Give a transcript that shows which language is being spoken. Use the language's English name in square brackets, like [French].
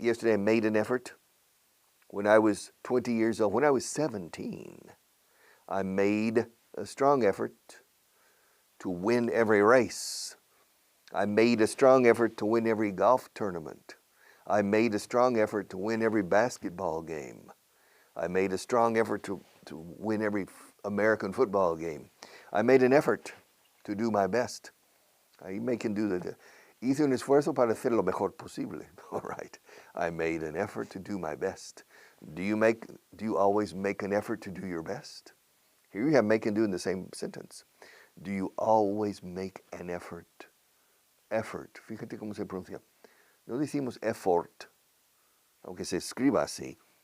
[English] Yesterday I made an effort. When I was 20 years old, when I was 17, I made a strong effort to win every race. I made a strong effort to win every golf tournament. I made a strong effort to win every basketball game. I made a strong effort to win every American football game. I made an effort to do my best. I can do [Spanish] hice un esfuerzo para hacer lo mejor posible. [English] All right. I made an effort to do my best. Do you always make an effort to do your best? Here you have make and do in the same sentence. Do you always make an effort? Effort. [Spanish] Fíjate cómo se pronuncia. No decimos effort, aunque se escriba así.